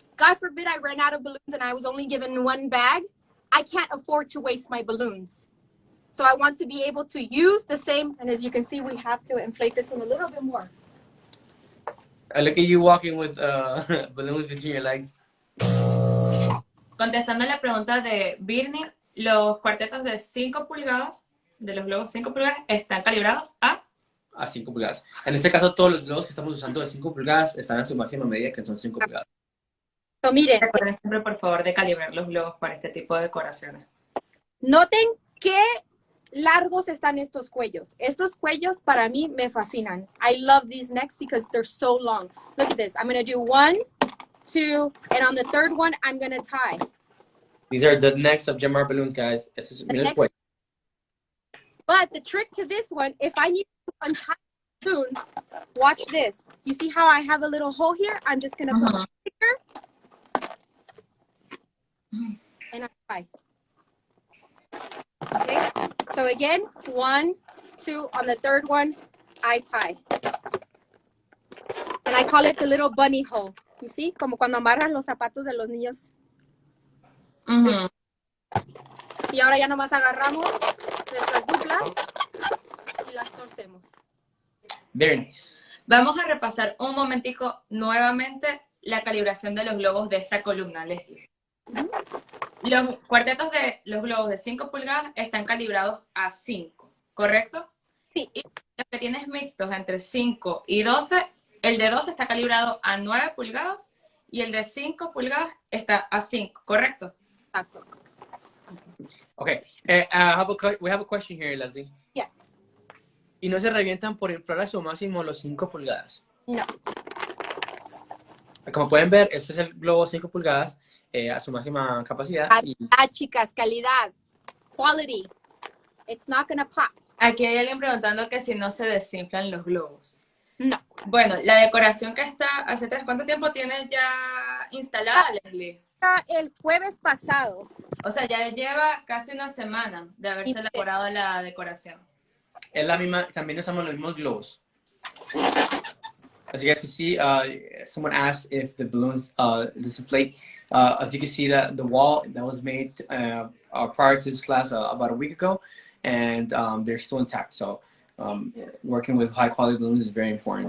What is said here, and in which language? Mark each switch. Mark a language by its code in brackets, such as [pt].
[en] God forbid I ran out of balloons and I was only given one bag, I can't afford to waste my balloons. So I want to be able to use the same, and as you can see, we have to inflate this one a little bit more. I look at you walking with balloons between your legs. [es] Contestando la pregunta de Birney, los cuartetos de 5 pulgadas, de los globos 5 pulgadas, están calibrados a 5 pulgadas. En este caso, todos los globos que estamos usando de 5 pulgadas están en su máxima medida, que son 5 pulgadas. So, miren, Recuerden siempre, por favor, de calibrar los globos para este tipo de decoraciones. noten qué largos están estos cuellos. Estos cuellos para mí me fascinan. [en] I love these necks because they're so long. Look at this. I'm going to do 1, 2, and on the third one, I'm going to tie. These are the necks of Gemar balloons, guys. [es] Este es, miren el cuello. [en] But the trick to this one, if I need to untie balloons, watch this. You see how I have a little hole here? I'm just going to put my finger and I tie. Okay, so again, 1, 2, on the third one, I tie. And I call it the little bunny hole. You see, [es] como cuando amarran los zapatos de los niños. Y ahora ya nomás agarramos nuestras duplas y las torcemos. [en] Very nice. [es] Vamos a repasar un momentico nuevamente la calibración de los globos de esta columna, Leslie. Los cuartetos de los globos de 5 pulgadas están calibrados a 5, ¿correcto? Sí. Y los que tienes mixtos entre 5 y 12, el de 12 está calibrado a 9 pulgadas y el de 5 pulgadas está a 5, ¿correcto? Exacto. [en] Okay, we have a question here, Leslie. Yes. [es] ¿Y no se revientan por inflar a su máximo los 5 pulgadas? No. Como pueden ver, este es el globo 5 pulgadas a su máxima capacidad. Calidad, chicas, calidad. Quality. It's not gonna pop. Aquí hay alguien preguntando que si no se desinflan los globos. No. Bueno, la decoración que está hace ¿cuánto tiempo tienes ya instalada, Leslie? El jueves pasado. O sea, ya lleva casi una semana de haberse elaborado la decoración. Es la misma, también usamos los mismos globos. [en] As you guys can see, someone asked if the balloons disinflate. As you can see, the wall that was made prior to this class about a week ago, and they're still intact. So working with high quality balloons is very important.